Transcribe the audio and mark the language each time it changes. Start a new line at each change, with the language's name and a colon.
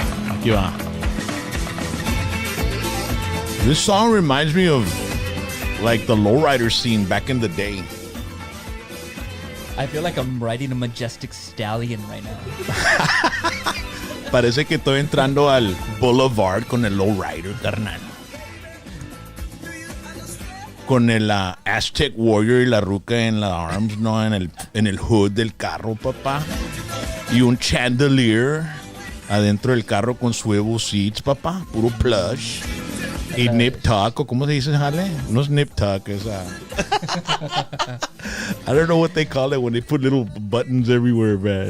Spanish: Aquí va.
English: This song reminds me of like the lowrider scene back in the day. I feel like I'm riding a majestic stallion right now.
Spanish: Parece que estoy entrando al Boulevard con el lowrider, carnal. Con el Aztec Warrior y la ruca en la arms, ¿no? En el hood del carro, papá. Y un chandelier adentro del carro con swivel seats, papá. Puro plush. Y nip tuck, o ¿cómo se dice, Jale? No es nip tuck, es
English: I don't know what they call it when they put little buttons everywhere, man.